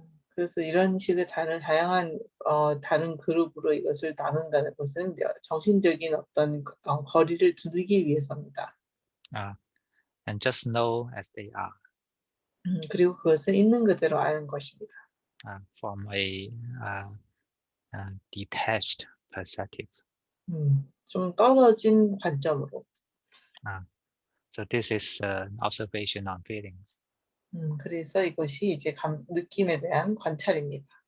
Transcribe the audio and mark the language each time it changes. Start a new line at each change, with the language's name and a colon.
Korean: 그래서 이런 식의 다양한 다른 그룹으로 이것을 나눈다는 것은 정신적인 어떤 거리를 두기 위해서입니다.
English: And just know as they are.
Korean: 그리고 그것을 있는 그대로 아는 것입니다.
English: From a detached perspective.
Korean: 좀 떨어진 관점으로.
English: So this is observation on feelings.
Korean: 그래서 이것이 이제 느낌에 대한 관찰입니다.